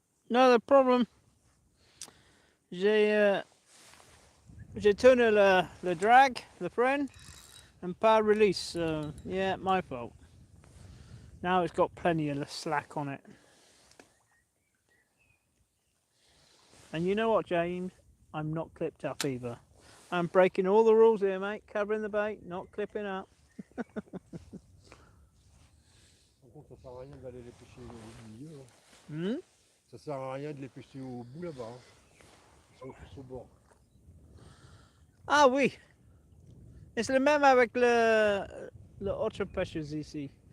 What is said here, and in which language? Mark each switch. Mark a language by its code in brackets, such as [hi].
[fr] Non, le problème, j'ai tourné le drag, le frein, and pas release. [en] So yeah, my fault. Now it's got plenty of slack on it. And you know what, James? I'm not clipped up either. I'm breaking all the rules here, mate. Covering the bait, not clipping up. [fr] Par contre, ça sert à rien d'aller les pêcher au milieu. Hein. Hmm? Ça sert à rien de les pêcher au bout là-bas. Hein. Ils sont tous au bord. Ah oui. C'est le même avec le autre pêcheuse ici.